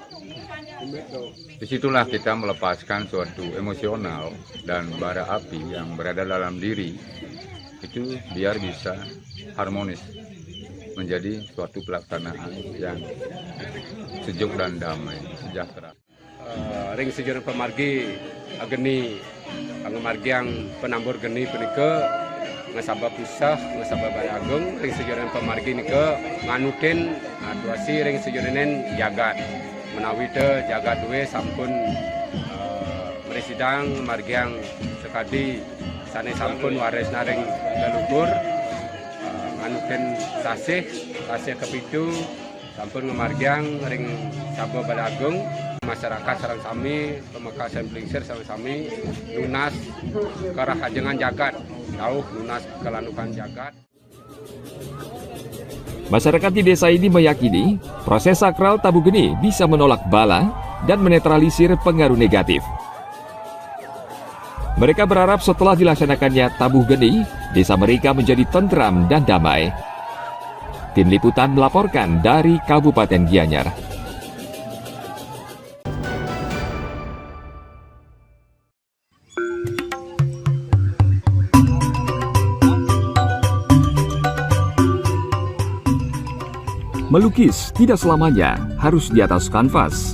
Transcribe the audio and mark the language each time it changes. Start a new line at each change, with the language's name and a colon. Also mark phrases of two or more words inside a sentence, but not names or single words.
Indonesian: Disitulah kita melepaskan suatu emosional dan bara api yang berada dalam diri itu biar bisa harmonis menjadi suatu pelaksanaan yang sejuk dan damai, sejahtera.
Balinese: Ring sejarah pemargi ageni margiang penambur geni penika ngasaba pusah ngasaba Balai Agung ring sejarah pemargi nika nganutin atuasi ring sejarahnen jagat menawi te jagat duwe sampun meresidang margiang sekadi sane sampun warisna ring leluhur nganutin sasih kepitu sampun ngemargiang ring saba Balai Agung masyarakat sareng sami pemekasan Blingsir sareng sami lunas karah kajengan jagat jauh lunas kelanukan jagat.
Indonesian: Masyarakat di desa ini meyakini proses sakral tabuh geni bisa menolak bala dan menetralisir pengaruh negatif. Mereka berharap setelah dilaksanakannya tabuh geni, desa mereka menjadi tentram dan damai. Tim Liputan melaporkan dari Kabupaten Gianyar. Melukis tidak selamanya harus di atas kanvas.